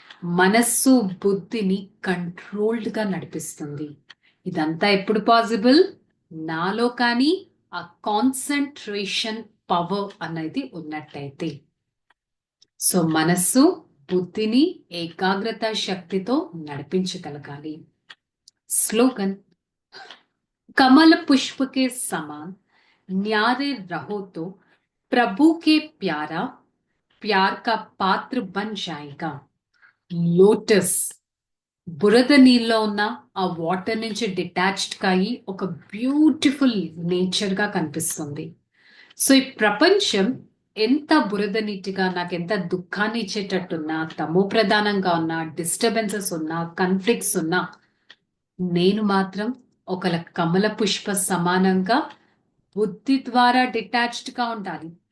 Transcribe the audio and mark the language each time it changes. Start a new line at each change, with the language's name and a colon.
Telugu: మనస్సు బుద్ధిని కంట్రోల్డ్ గా నడిపిస్తుంది. ఇదంతా ఎప్పుడు పాసిబుల్? నాలో కానీ ఆ కాన్సంట్రేషన్ పవర్ అనేది ఉన్నట్టయితే. సో మనస్సు బుద్ధిని ఏకాగ్రత శక్తితో నడిపించగలగాలి.
Hindi: स्लोगन, कमल पुष्प के समान न्यारे रहो तो प्रभु के प्यार का पात्र बन जाएगा.
Telugu: లోటస్ బురద నీళ్ళలో ఉన్న ఆ వాటర్ నుంచి డిటాచ్డ్ కాయి ఒక బ్యూటిఫుల్ నేచర్ గా కనిపిస్తుంది. సో ఈ ప్రపంచం ఎంత బురద నీటిగా, నాకు ఎంత దుఃఖాన్ని ఇచ్చేటట్టున్నా, తమో ప్రధానంగా ఉన్నా, డిస్టర్బెన్సెస్ ఉన్నా, కన్ఫ్లిక్ట్స్ ఉన్నా, నేను మాత్రం ఒక కమల పుష్ప సమానంగా బుద్ధి ద్వారా డిటాచ్డ్ గా ఉండాలి.